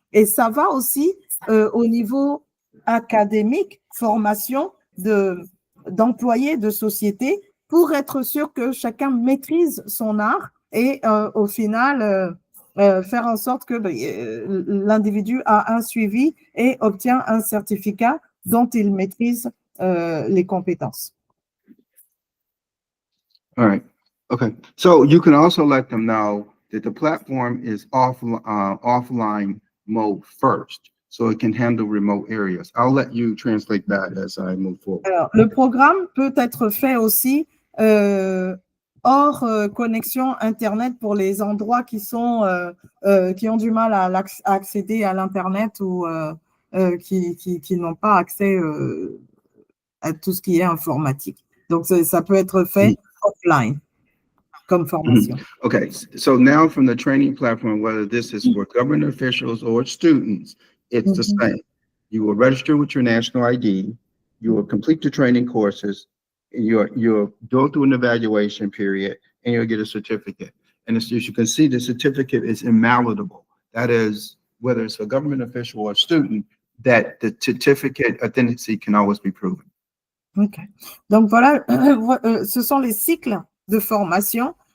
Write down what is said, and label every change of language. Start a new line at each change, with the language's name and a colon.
French: Et ça va aussi au niveau académique, formation d'employés de société pour être sûr que chacun maîtrise son art et au final faire en sorte que l'individu a un suivi et obtient un certificat dont il maîtrise les compétences.
English: All right. Okay. So you can also let them know that the platform is offline mode first, so it can handle remote areas. I'll let you translate that as I move forward.
French: Alors, le programme peut être fait aussi hors connexion Internet pour les endroits qui ont du mal à accéder à l'Internet ou qui n'ont pas accès à tout ce qui est informatique. Donc, ça peut être fait offline comme formation.
English: Okay, so now from the training platform, whether this is for government officials or students, it's the same. You will register with your national ID, you will complete the training courses, you'll go through an evaluation period, and you'll get a certificate. And as you can see, the certificate is invalidable. That is, whether it's a government official or a student, that the certificate authenticity can always be proven. Ok.
French: Donc voilà, ce sont les cycles de formation.